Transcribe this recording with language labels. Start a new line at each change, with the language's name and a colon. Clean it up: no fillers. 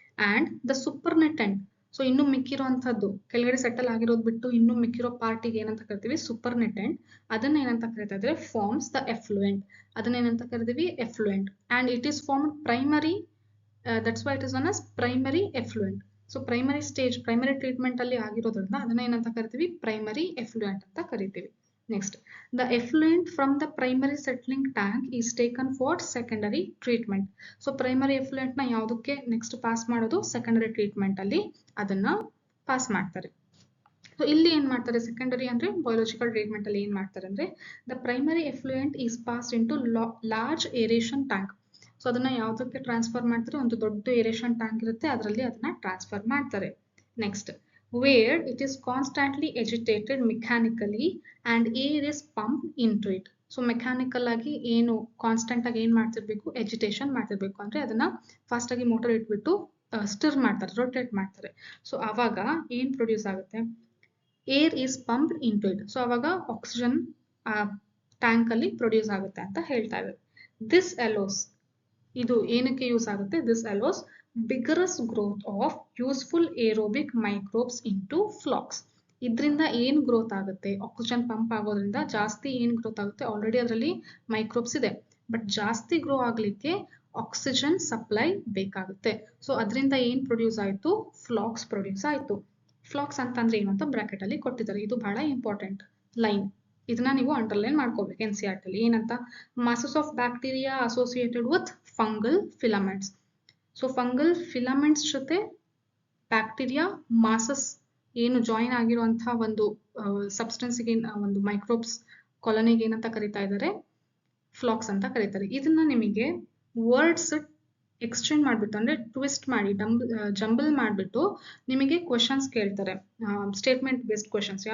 Kannada: And the ಸೂಪರ್ನೆಟೆಂಟ್, so ಇನ್ನು ಮಿಕ್ಕಿರುವಂತದ್ದು ಕೆಳಗಡೆ settle ಆಗಿರೋದು ಬಿಟ್ಟು ಇನ್ನು ಮಿಕ್ಕಿರೋ ಪಾರ್ಟಿಗೆ ಏನಂತ ಕರಿತೀವಿ, ಸೂಪರ್ನೆಟೆಂಟ್. ಅದನ್ನ ಏನಂತ ಕರಿತಾ ಇದ್ರೆ,
English: Forms the effluent.
Kannada: ಅದನ್ನ ಏನಂತ ಕರಿತೀವಿ, effluent.
English: And it is formed primary, that's why it is one as primary effluent.
Kannada: So primary stage, primary treatment ಅಲ್ಲಿ ಆಗಿರೋದ್ರಿಂದ ಅದನ್ನ ಏನಂತ ಕರಿತೀವಿ, ಪ್ರೈಮರಿ ಎಫ್ಲುಯೆಂಟ್ ಅಂತ ಕರಿತೀವಿ.
English: Next, the effluent from the primary settling tank is taken for secondary treatment.
Kannada: So primary effluent ನ ಯಾವುದಕ್ಕೆ next pass ಮಾಡೋದು, ಸೆಕೆಂಡರಿ ಟ್ರೀಟ್ಮೆಂಟ್ ಅಲ್ಲಿ ಅದನ್ನ ಪಾಸ್ ಮಾಡ್ತಾರೆ. ಸೊ ಇಲ್ಲಿ ಏನ್ ಮಾಡ್ತಾರೆ, ಸೆಕೆಂಡರಿ ಅಂದ್ರೆ ಬಯೋಲಾಜಿಕಲ್ ಟ್ರೀಟ್ಮೆಂಟ್ ಅಲ್ಲಿ ಏನ್ ಮಾಡ್ತಾರೆ ಅಂದ್ರೆ,
English: The primary effluent is passed into large aeration tank.
Kannada: So ಅದನ್ನ ಯಾವುದಕ್ಕೆ ಟ್ರಾನ್ಸ್ಫರ್ ಮಾಡ್ತಾರೆ, ಒಂದು ದೊಡ್ಡ ಏರೇಷನ್ ಟ್ಯಾಂಕ್ ಇರುತ್ತೆ, ಅದರಲ್ಲಿ ಅದನ್ನ ಟ್ರಾನ್ಸ್ಫರ್ ಮಾಡ್ತಾರೆ.
English: Next, where it is constantly agitated mechanically and air is pumped into it.
Kannada: So mechanical ಆಗಿ ಏನು ಕಾನ್ಸ್ಟೆಂಟ್ ಆಗಿ ಏನ್ ಮಾಡ್ತಿರ್ಬೇಕು, ಎಜಿಟೇಷನ್ ಮಾಡ್ತಿರ್ಬೇಕು. ಅಂದ್ರೆ ಅದನ್ನ ಫಾಸ್ಟ್ ಆಗಿ ಮೋಟರ್ ಇಟ್ಬಿಟ್ಟು ಸ್ಟಿರ್ ಮಾಡ್ತಾರೆ, ರೊಟೇಟ್ ಮಾಡ್ತಾರೆ. ಸೊ ಅವಾಗ ಏನ್ ಪ್ರೊಡ್ಯೂಸ್ ಆಗುತ್ತೆ,
English: Air is pumped into it.
Kannada: So ಅವಾಗ ಆಕ್ಸಿಜನ್ ಟ್ಯಾಂಕ್ ಅಲ್ಲಿ ಪ್ರೊಡ್ಯೂಸ್ ಆಗುತ್ತೆ ಅಂತ ಹೇಳ್ತಾ ಇದ್ದಾರೆ.
English: this allows,
Kannada: ಇದು ಏನಕ್ಕೆ ಯೂಸ್ ಆಗುತ್ತೆ,
English: This allows vigorous growth of useful aerobic microbes into flocks.
Kannada: ಇದರಿಂದ ಏನ್ ಗ್ರೋತ್ ಆಗುತ್ತೆ, ಆಕ್ಸಿಜನ್ ಪಂಪ್ ಆಗೋದ್ರಿಂದ ಜಾಸ್ತಿ ಏನ್ ಗ್ರೋತ್ ಆಗುತ್ತೆ, ಆಲ್ರೆಡಿ ಅದರಲ್ಲಿ ಮೈಕ್ರೋಬ್ಸ್ ಇದೆ, ಬಟ್ ಜಾಸ್ತಿ ಗ್ರೋ ಆಗ್ಲಿಕ್ಕೆ ಆಕ್ಸಿಜನ್ ಸಪ್ಲೈ ಬೇಕಾಗುತ್ತೆ. ಸೊ ಅದರಿಂದ ಏನ್ ಪ್ರೊಡ್ಯೂಸ್ ಆಯ್ತು, ಫ್ಲಾಕ್ಸ್ ಪ್ರೊಡ್ಯೂಸ್ ಆಯ್ತು. ಫ್ಲಾಕ್ಸ್ ಅಂತಂದ್ರೆ ಏನು ಅಂತ ಬ್ರಾಕೆಟ್ ಅಲ್ಲಿ ಕೊಟ್ಟಿದ್ದಾರೆ. ಇದು ಬಹಳ ಇಂಪಾರ್ಟೆಂಟ್ ಲೈನ್, ಇದನ್ನ ನೀವು ಅಂಡರ್ಲೈನ್ ಮಾಡ್ಕೋಬೇಕು NCERT ಅಲ್ಲಿ.
English: ಏನಂತ, masses of bacteria associated with fungal filaments.
Kannada: So fungal filaments ಜೊತೆ ಬ್ಯಾಕ್ಟೀರಿಯಾ ಮಾಸಸ್ ಏನು ಜಾಯಿನ್ ಆಗಿರುವಂತಹ ಒಂದು ಸಬ್ಸ್ಟೆನ್ಸ್ಗೆ, ಒಂದು ಮೈಕ್ರೋಬ್ಸ್ ಕಾಲೋನಿಗೆ ಏನಂತ ಕರಿತಾ ಇದ್ದಾರೆ, ಫ್ಲಾಕ್ಸ್ ಅಂತ ಕರೀತಾರೆ. ಇದನ್ನ ನಿಮಗೆ ವರ್ಡ್ಸ್ ಎಕ್ಸ್ಚೇಂಜ್ ಮಾಡ್ಬಿಟ್ಟು, ಅಂದ್ರೆ ಟ್ವಿಸ್ಟ್ ಮಾಡಿ ಜಂಬಲ್ ಮಾಡ್ಬಿಟ್ಟು ನಿಮಗೆ ಕ್ವಶನ್ಸ್ ಕೇಳ್ತಾರೆ, ಸ್ಟೇಟ್ಮೆಂಟ್ ಬೇಸ್ಡ್ ಕ್ವಶನ್ಸ್.